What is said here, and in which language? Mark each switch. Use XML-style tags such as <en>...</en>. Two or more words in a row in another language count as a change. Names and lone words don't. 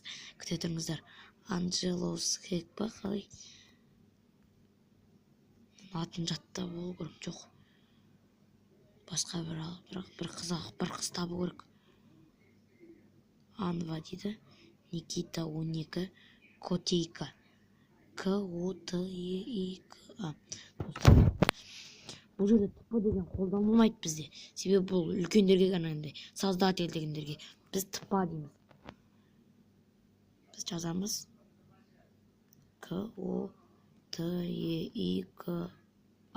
<kk>Күте тұрыңыздар. Анджелос Хек па қалай? Атын жаттап болу керек жоқ. Басқа бір қыз табу керек. Анва дейді. Никита 12 Котейка. K-O-T-E-I-K-A. Бұл жерде тп деген қолданылмайды бізде. Себебі бұл үлкендерге ғана, создатель дегендерге. Біз тп дейміз. Біз жазамыз K-O-T-E-I-K-A.</kk>